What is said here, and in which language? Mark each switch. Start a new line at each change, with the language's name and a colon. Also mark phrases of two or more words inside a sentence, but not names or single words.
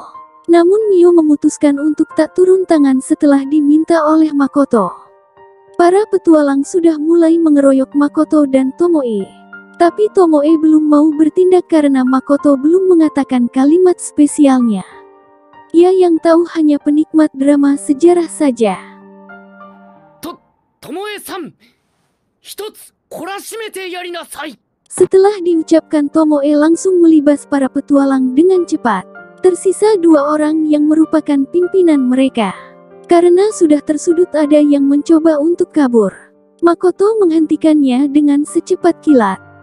Indonesian: Namun Mio memutuskan untuk tak turun tangan setelah diminta oleh Makoto. Para petualang sudah mulai mengeroyok Makoto dan Tomoe. Tapi Tomoe belum mau bertindak karena Makoto belum mengatakan kalimat spesialnya. Ia yang tahu hanya penikmat drama sejarah saja.
Japanese: Tomoeさん、ひとつ懲らしめてやりなさい.
Indonesian: Setelah diucapkan, Tomoe langsung melibas para petualang dengan cepat. Tersisa 2 orang yang merupakan pimpinan mereka. Karena sudah tersudut ada yang mencoba untuk kabur. Makoto menghentikannya dengan secepat kilat.